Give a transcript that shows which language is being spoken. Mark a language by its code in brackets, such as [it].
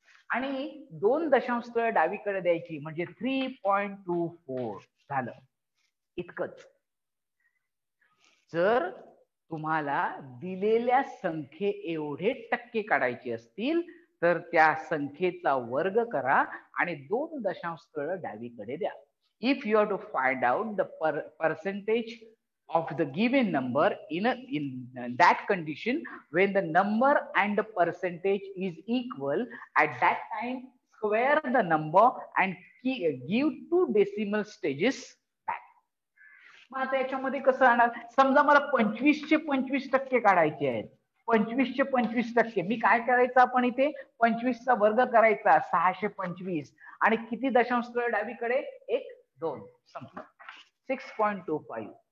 [mr] आणि 2 दशांश डावीकडे द्यायची म्हणजे 3.24 झालं. इतकंच. जर तुम्हाला दिलेल्या संख्ये एवढे टक्के काढायचे असतील तर त्या संख्येचा वर्ग करा आणि 2 दशांश डावीकडे द्या. [en] If you have to find out the percentage of the given number in that condition, when the number and the percentage is equal, at that time square the number and give 2 decimal stages back. [mr] मग आता याच्यामध्ये कसं आणणार? समजा मला 25चे 25% काढायचे आहेत. 25चे 25%. मी काय करायचं? आपण इथे 25चा वर्ग करायचा 625 आणि किती दशांश डावीकडे? 1 2 संपलं. 6.25.